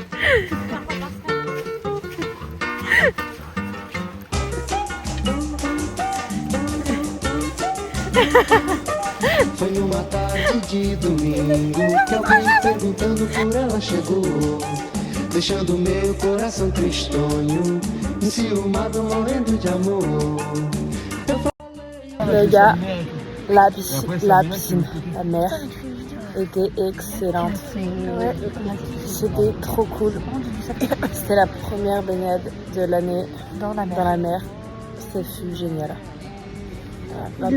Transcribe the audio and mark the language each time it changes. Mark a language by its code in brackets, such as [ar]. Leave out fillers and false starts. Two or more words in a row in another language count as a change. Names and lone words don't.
[pt] Foi numa tarde de domingo que alguém perguntando por ela chegou, deixando meu coração tristonho, enciumado, morrendo de amor. [fr] Les gars, la piscine, la mer était excellente. C'était trop cool. C'était la première baignade de l'année dans la mer. Ça fut génial. Voilà,